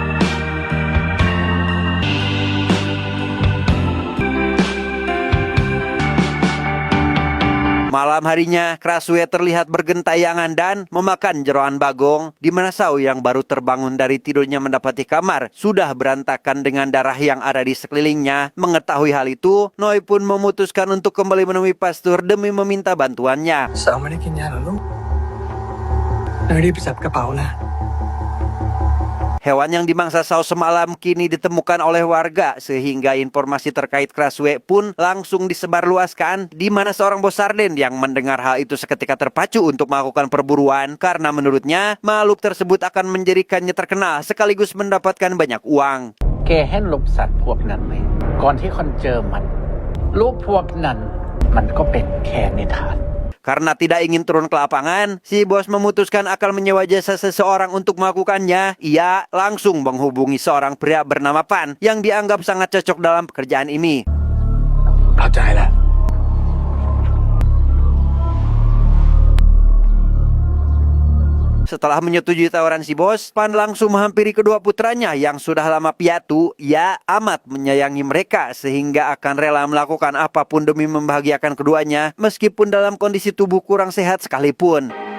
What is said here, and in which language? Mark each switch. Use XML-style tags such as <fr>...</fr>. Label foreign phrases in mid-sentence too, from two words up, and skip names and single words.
<id>Malam harinya, Krasue terlihat bergentayangan dan memakan jeroan bagong, di mana Sao yang baru terbangun dari tidurnya mendapati kamar sudah berantakan dengan darah yang ada di sekelilingnya. Mengetahui hal itu, Noi pun memutuskan untuk kembali menemui pastor demi meminta bantuannya.</id> <th>สาวไม่ได้กินยาเหรอลูกรีบไปจับกระเป๋านะ</th> <id>Hewan yang dimangsa Sao semalam kini ditemukan oleh warga, sehingga informasi terkait Krasue pun langsung disebarluaskan, di mana seorang bos sarden yang mendengar hal itu seketika terpacu untuk melakukan perburuan karena menurutnya makhluk tersebut akan menjadikannya terkenal sekaligus mendapatkan banyak uang.</id> <th>แกเห็นรูปสัตว์พวกนั้นไหมก่อนที่คนเจอมันรูปพวกนั้นมันก็เป็นแค่นิทาน</th> <id>Karena tidak ingin turun ke lapangan, si bos memutuskan akan menyewa jasa seseorang untuk melakukannya. Ia langsung menghubungi seorang pria bernama Pan yang dianggap sangat cocok dalam pekerjaan ini.</id> <th>เข้าใจแล้ว</th> <id>Setelah menyetujui tawaran si bos, Pan langsung menghampiri kedua putranya yang sudah lama piatu. Ia amat menyayangi mereka sehingga akan rela melakukan apapun demi membahagiakan keduanya meskipun dalam kondisi tubuh kurang sehat sekalipun.</id>